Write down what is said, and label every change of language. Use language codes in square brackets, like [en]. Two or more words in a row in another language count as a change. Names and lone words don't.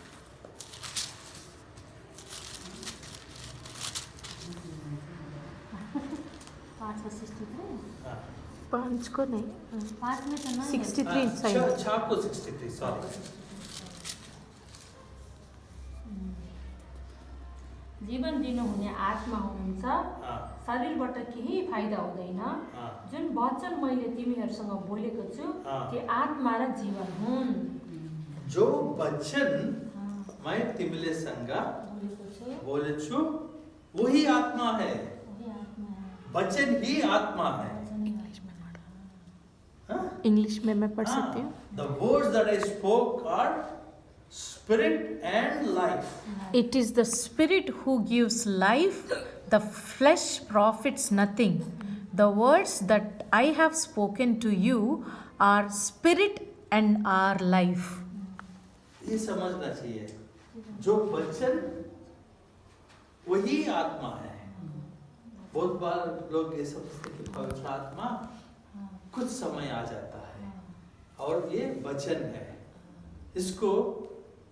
[hi] 5 को नहीं, 5 में तो 63 सही। 6:63 सॉरी। [ne] जीवन दिनुहुने आत्मा हुनुहुन्छ, शरीरबाट केही फाइदा हुँदैन। जुन वचन मैले तिमीहरूसँग बोलेको छु त्यो आत्मा र जीवन हुन्। [hi] जो वचन मैं [ne] तिमीले संग बोले छु [hi] वही आत्मा है, वचन ही आत्मा है। इंग्लिश में मैं पढ़ सकती हूँ। [en] The words that I spoke are spirit and life. It is the spirit who gives life, the flesh profits nothing. The words that I have spoken to you are spirit and are life. [hi] ये समझना चाहिए, जो वचन वही आत्मा है। बहुत बार लोग ये समझते हैं कि पवित्र आत्मा कुछ समय आ जाता है और ये वचन है।